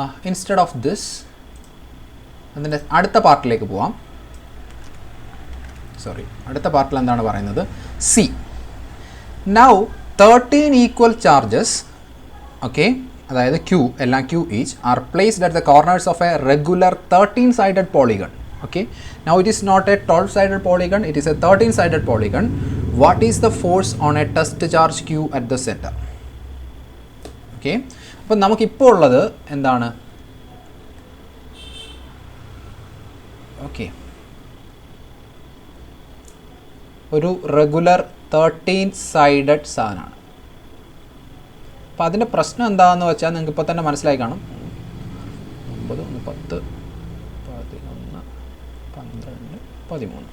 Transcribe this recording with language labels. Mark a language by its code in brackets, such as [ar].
[en] instead of this [ml] അതിൻ്റെ അടുത്ത പാർട്ടിലേക്ക് പോവാം. അടുത്ത പാർട്ടിൽ എന്താണ് പറയുന്നത്? [en] C. Now 13 equal charges, okay, അതായത് Q എല്ലാം Q each are placed at the corners of a regular 13-sided polygon. Okay, now it is not a 12-sided polygon, it is a 13-sided polygon. What is the force on a test charge Q at the center? [ml] Okay, അപ്പോൾ നമുക്കിപ്പോൾ ഉള്ളത് എന്താണ്? Okay, ഒരു regular 13-sided സാധനമാണ്. അപ്പോൾ അതിൻ്റെ പ്രശ്നം എന്താണെന്ന് വെച്ചാൽ നിങ്ങൾക്ക് ഇപ്പോൾ തന്നെ മനസ്സിലായി കാണും. 9, 10, 11, 12, 13.